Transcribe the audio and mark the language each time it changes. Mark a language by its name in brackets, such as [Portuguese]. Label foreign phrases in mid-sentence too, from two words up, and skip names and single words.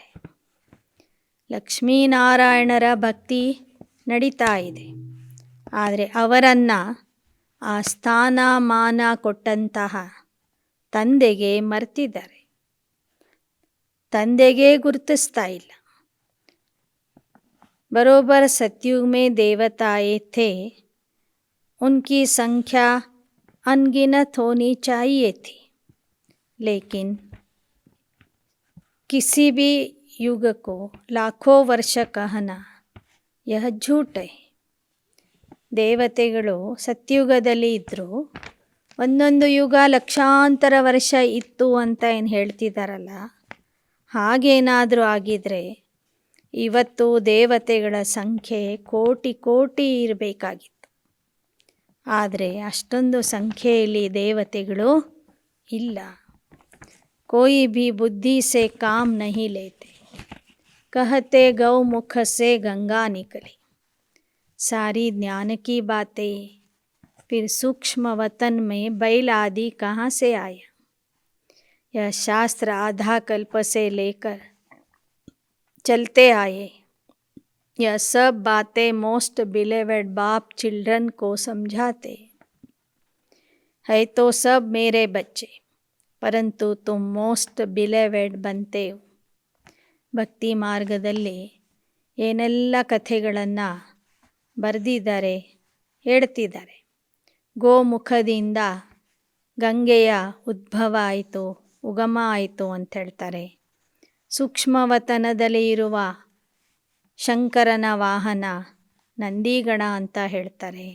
[Kannada] ಲಕ್ಷ್ಮೀನಾರಾಯಣರ ಭಕ್ತಿ ನಡೀತಾ ಇದೆ. ಆದರೆ ಅವರನ್ನು ಆ ಸ್ಥಾನಮಾನ ಕೊಟ್ಟಂತಹ ತಂದೆಗೆ ಮರ್ತಿದ್ದಾರೆ. ತಂದೆಗೆ ಗುರುತಿಸ್ತಾ ಇಲ್ಲ. [Hindi] बरोबर सतयुग में देवता आए थे, उनकी संख्या अनगिनत होनी चाहिए थी, लेकिन किसी भी युग को लाखों वर्ष कहना यह झूठ है. [Kannada] ದೇವತೆಗಳು ಸತ್ಯುಗದಲ್ಲಿ ಇದ್ದರು, ಒಂದೊಂದು ಯುಗ ಲಕ್ಷಾಂತರ ವರ್ಷ ಇತ್ತು ಅಂತ ಏನು ಹೇಳ್ತಿದ್ದಾರಲ್ಲ, ಹಾಗೇನಾದರೂ ಆಗಿದ್ರೆ ಇವತ್ತು ದೇವತೆಗಳ ಸಂಖ್ಯೆ ಕೋಟಿ ಕೋಟಿ ಇರಬೇಕಾಗಿತ್ತು. ಆದರೆ ಅಷ್ಟೊಂದು ಸಂಖ್ಯೆಯಲ್ಲಿ ದೇವತೆಗಳು ಇಲ್ಲ. [Hindi] कोई भी बुद्धि से काम नहीं लेते, कहते गौमुख से गंगा निकली. सारी ज्ञान की बातें फिर सूक्ष्म वतन में बैल आदि कहाँ से आया. यह शास्त्र आधा कल्प से लेकर चलते आए. यह सब बातें [English] most beloved [Hindi] बाप चिल्ड्रन को समझाते है. तो सब मेरे बच्चे, परंतु तुम [English] most beloved [Hindi] बनते हो. [Kannada] ಭಕ್ತಿ ಮಾರ್ಗದಲ್ಲಿ ಏನೆಲ್ಲ ಕಥೆಗಳನ್ನು ಬರೆದಿದ್ದಾರೆ, ಹೇಳ್ತಿದ್ದಾರೆ. ಗೋಮುಖದಿಂದ ಗಂಗೆಯ ಉದ್ಭವ ಆಯಿತು, ಉಗಮ ಆಯಿತು ಅಂತ ಹೇಳ್ತಾರೆ. ಸೂಕ್ಷ್ಮವತನದಲ್ಲಿ ಇರುವ ಶಂಕರನ ವಾಹನ ನಂದಿಗಣ ಅಂತ ಹೇಳ್ತಾರೆ.